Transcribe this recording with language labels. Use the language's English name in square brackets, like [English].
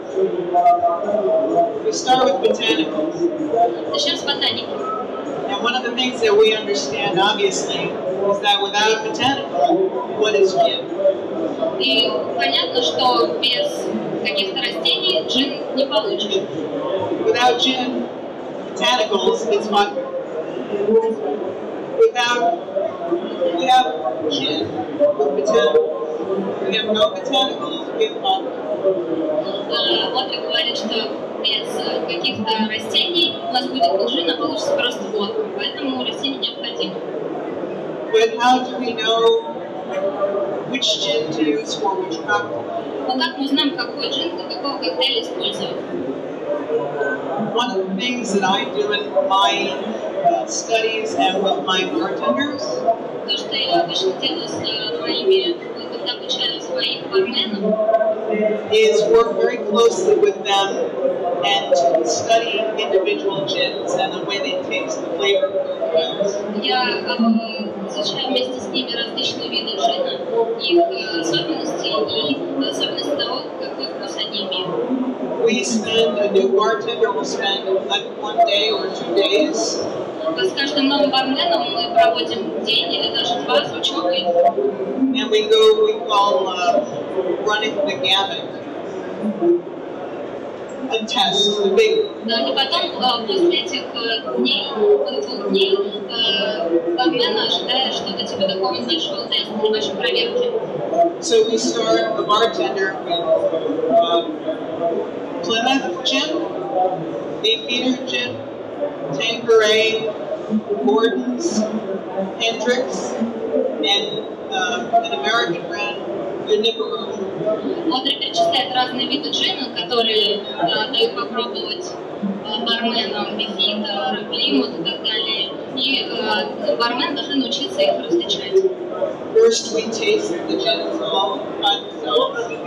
[English] We start with botanicals. [Russian] Начнем с ботаники. [English] And one of the things that we understand, obviously, is that without botanical, what is gin? [Russian] И понятно, что без каких-то растений джин не получишь. [English] Without gin, botanicals, it's vodka. We have gin with botanicals. We have no botanicals, we have vodka. [Russian] Одри говорит, что без каких-то растений у нас будет джин, а получится просто водка. Поэтому растения необходимы. [English] But how do we know which gin to use for which cocktail? [Russian] Но как мы узнаем, какой джин для какого коктейля использовать? [English] One of the things that I do in my studies and with my bartenders [Russian] То, что я обычно делаю с моими, когда обучаю своих барменов, [English] is work very closely with them and to study individual gins and the way they taste, the flavor profiles. [Russian] я изучаю вместе с ними различные виды джина, их особенности и особенности того, какой вкус они имеют. [English] We spend, a new bartender will spend like 1 day or 2 days [Russian] С каждым новым барменом мы проводим день или даже два с учебой. [English] and we call running the gamut. A test, a big. [Russian] Да, и потом, после этих дней, 2 дней, бармена ожидает что-то типа такого небольшого теста, небольшой проверки. [English] So we start the bartender with Plymouth gin, Beefeater gin, Tanqueray, Gordon's, Hendricks, and an American brand, Junipero. [Russian] Одри перечисляет разные виды джина, которые дают попробовать барменам Бифитер, Плимут и так далее. И бармен должен научиться их различать. [English] First we taste the gins all by themselves.